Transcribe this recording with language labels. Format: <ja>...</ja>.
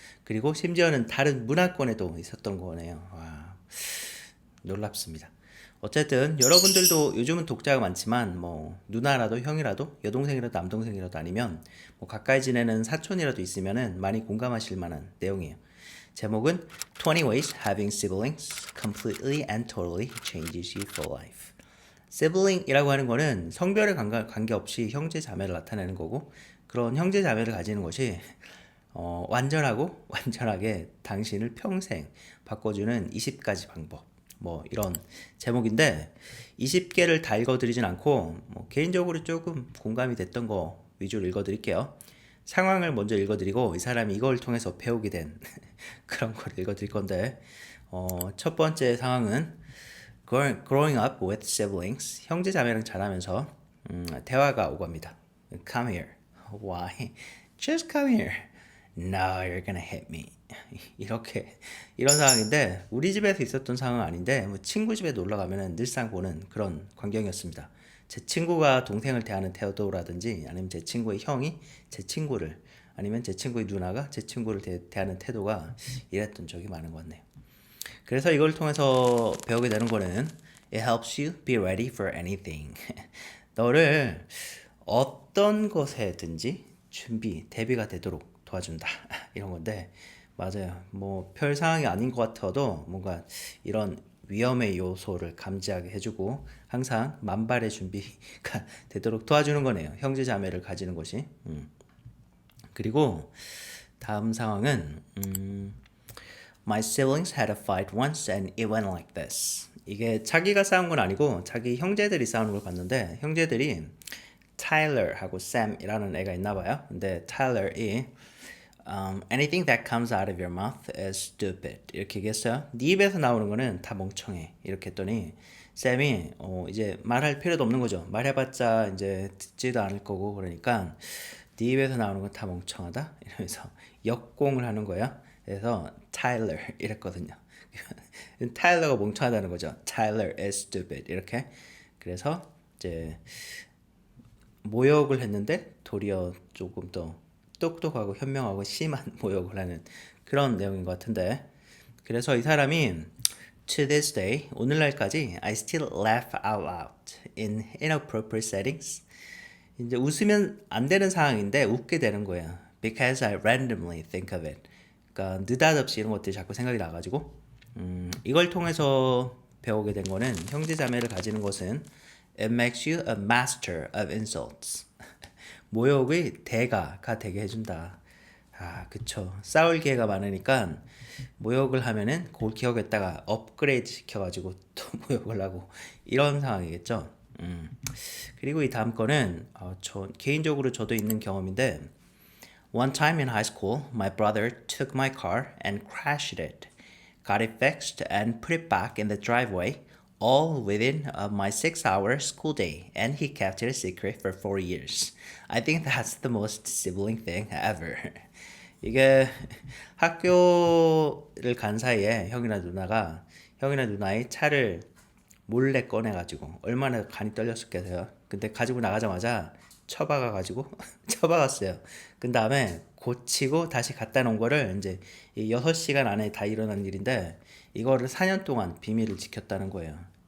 <ko>그리고 심지어는 다른 문화권에도 있었던 거네요. 와, 놀랍습니다. 어쨌든 여러분들도 요즘은 독자가 많지만 뭐 누나라도 형이라도 여동생이라도 남동생이라도 아니면 뭐 가까이 지내는 사촌이라도 있으면은 많이 공감하실 만한 내용이에요. 제목은</ko> <en>20 Ways Having Siblings Completely and Totally Changes You for Life.</en> <ko>sibling이라고 하는 거는 성별에 관계없이 형제 자매를 나타내는 거고 그런 형제 자매를 가지는 것이 완전하고 완전하게 당신을 평생 바꿔주는 20가지 방법. 뭐 이런 제목인데 20개를 다 읽어드리진 않고 뭐 개인적으로 조금 공감이 됐던 거 위주로 읽어드릴게요. 상황을 먼저 읽어드리고 이 사람이 이걸 통해서 배우게 된 그런 걸 읽어드릴 건데 첫 번째 상황은</ko> <en>growing up with siblings</en> <ko>형제 자매랑 자라면서 대화가 오고 합니다.</ko> <en>Come here. Why? Just come here. No, you're gonna hit me.</en> <ko>이렇게 이런 상황인데 우리 집에서 있었던 상황은 아닌데 뭐 친구 집에 놀러 가면은 늘상 보는 그런 광경이었습니다. 제 친구가 동생을 대하는 태도라든지 아니면 제 친구의 형이 제 친구를 아니면 제 친구의 누나가 제 친구를 대하는 태도가 이랬던 적이 많은 것 같네요. 그래서 이걸 통해서 배우게 되는 거는</ko> <en>It helps you be ready for anything.</en> <ko>너를 어떤 것에든지 대비가 되도록 도와준다. 이런 건데 맞아요. 뭐 별 상황이 아닌 것 같아도 뭔가 이런 위험의 요소를 감지하게 해주고 항상 만발의 준비가 되도록 도와주는 거네요. 형제 자매를 가지는 것이. 그리고 다음 상황은</ko> <en>My siblings had a fight once and it went like this.</en> <ko>이게 자기가 싸운 건 아니고 자기 형제들이 싸우는 걸 봤는데 형제들이 타일러하고 샘이라는 애가 있나 봐요. 근데 타일러이</ko> <en>anything that comes out of your mouth is stupid</en> <ko>이렇게 얘기했어요. 네 입에서 나오는 거는 다 멍청해 이렇게 했더니 샘이 이제 말할 필요도 없는 거죠. 말해봤자 이제 듣지도 않을 거고 그러니까 네 입에서 나오는 건 다 멍청하다 이러면서 역공을 하는 거야. 그래서 타일러 이랬거든요. 타일러가 멍청하다는 거죠.</ko> <en>Tyler is stupid</en> <ko>이렇게. 그래서 이제 모욕을 했는데 도리어 조금 더 똑똑하고 현명하고 심한 모욕을 하는 그런 내용인 것 같은데 그래서 이 사람이</ko> <en>To this day,</en> <ko>오늘날까지</ko> <en>I still laugh out loud in inappropriate settings.</en> <ko>이제 웃으면 안 되는 상황인데 웃게 되는 거야.</ko> <en>Because I randomly think of it.</en> <ko>그러니까 느닷없이 이런 것들이 자꾸 생각이 나가지고 이걸 통해서 배우게 된 거는 형제 자매를 가지는 것은</ko> <en>It makes you a master of insults.</en> <ko>모욕의 대가가 되게 해준다. 아, 그쵸. 싸울 기회가 많으니까 모욕을 하면은 그걸 기억했다가 업그레이드 시켜가지고 또 모욕을 하고 이런 상황이겠죠. 그리고 이 다음 거는 개인적으로 저도 있는 경험인데</ko> <en>One time in high school, my brother took my car and crashed it, got it fixed and put it back in the driveway, all within my 6-hour school day, and he kept it a secret for 4 years. I think that's the most sibling thing ever.</en> <ko>이게 학교를 간 사이에 형이나 누나의 차를 몰래 꺼내가지고 얼마나 간이 떨렸었겠어요. 근데 가지고 나가자마자 쳐박아가지고 쳐박았어요. 그 다음에 고치고 다시 갖다 놓은 거를 이제 6시간 안에 다 일어난 일인데 이거를 4년 동안 비밀을 지켰다는 거예요.</ko>